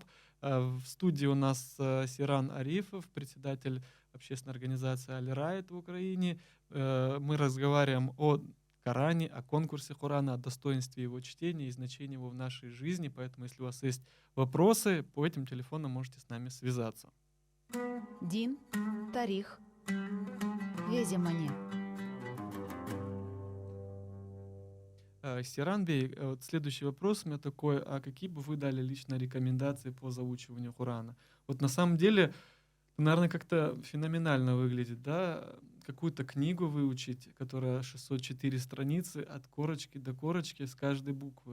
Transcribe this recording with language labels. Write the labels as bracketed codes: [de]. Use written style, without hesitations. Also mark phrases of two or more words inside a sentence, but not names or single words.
[ru] В студии у нас Сиран Арифов, председатель общественной организации Аль-Райт в Украине. Мы разговариваем о Коране, о конкурсе Корана, о достоинстве его чтения и значении его в нашей жизни. Поэтому, если у вас есть вопросы, по этим телефонам можете с нами связаться. [crh] Дин, тарих, веземане. [ru] Сиран Бей, вот следующий вопрос у меня такой: а какие бы вы дали лично рекомендации по заучиванию Корана? Вот на самом деле, наверное, как-то феноменально выглядит, да? Какую-то книгу выучить, которая 604 страницы, от корочки до корочки, с каждой буквы.